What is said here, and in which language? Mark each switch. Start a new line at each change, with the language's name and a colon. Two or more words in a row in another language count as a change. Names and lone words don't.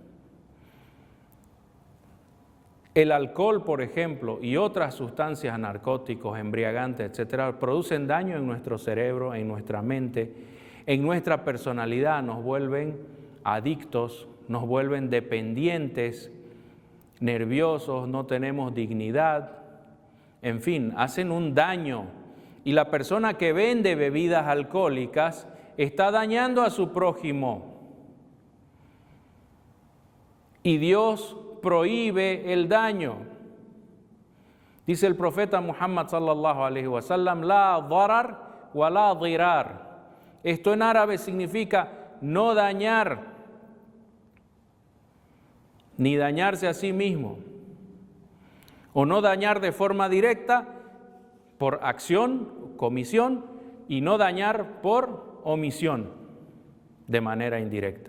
Spanish: El alcohol, por ejemplo, y otras sustancias, narcóticos, embriagantes, etcétera, producen daño en nuestro cerebro, en nuestra mente, en nuestra personalidad, nos vuelven adictos, nos vuelven dependientes, nerviosos, no tenemos dignidad, en fin, hacen un daño. Y la persona que vende bebidas alcohólicas está dañando a su prójimo. Y Dios prohíbe el daño. Dice el profeta Muhammad
Arabic: صلى الله عليه وسلم, لا ضرر ولا ضرار.
Spanish: Esto en árabe significa no dañar, ni dañarse a sí mismo, o no dañar de forma directa por acción, comisión, y no dañar por omisión, de manera indirecta.